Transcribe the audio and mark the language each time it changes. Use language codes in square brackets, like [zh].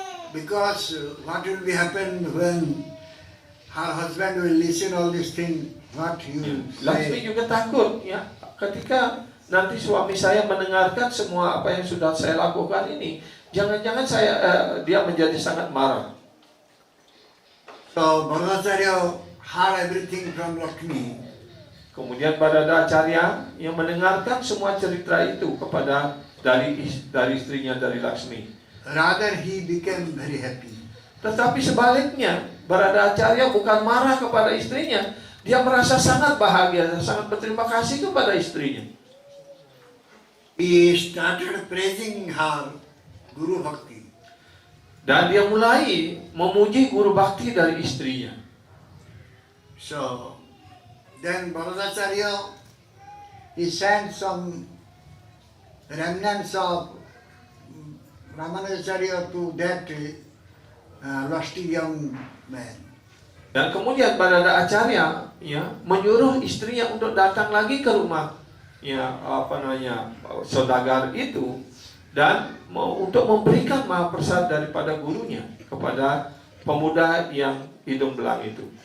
[en] Because what will be happen when her husband will listen all these things, what he will Laksmi say. [id] juga takut, ya, ketika nanti suami saya mendengarkan semua apa yang sudah saya lakukan ini, jangan-jangan dia menjadi sangat marah. [en] So Bharadacharya heard everything from Lakshmi. [id] Kemudian Barada Acharya yang mendengarkan semua cerita itu dari istrinya, dari Laksmi. [en] Rather he became very happy. [id] Tetapi sebaliknya, Barada Acharya bukan marah kepada istrinya, dia merasa sangat bahagia, sangat berterima kasih kepada istrinya. [en] He started praising her Guru Bhakti. [id] Dan dia mulai memuji guru bakti dari istrinya. [en] So then Bharadacharya, he sent some remnants of Ramanujacharya to that lusty young man. [id] Dan kemudian Barada Acharya, ya, menyuruh istrinya untuk datang lagi ke rumah, ya, saudagar itu, dan untuk memberikan mahaprasad daripada gurunya kepada pemuda yang hidung belang itu.